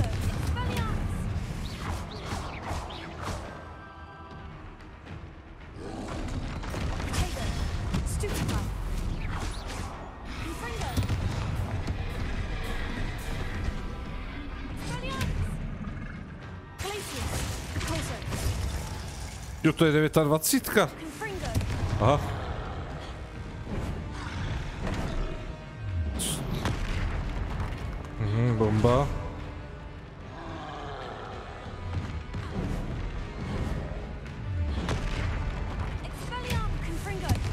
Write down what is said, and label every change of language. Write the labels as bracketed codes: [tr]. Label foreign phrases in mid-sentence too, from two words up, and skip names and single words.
[cs] Expelliarmus. Potato. Stupefy. Confringo. Expelliarmus. Glacier. Depulsor. Jo, to je 29. Confringo. Aha. Bomba. Expelliarmus. Confringo.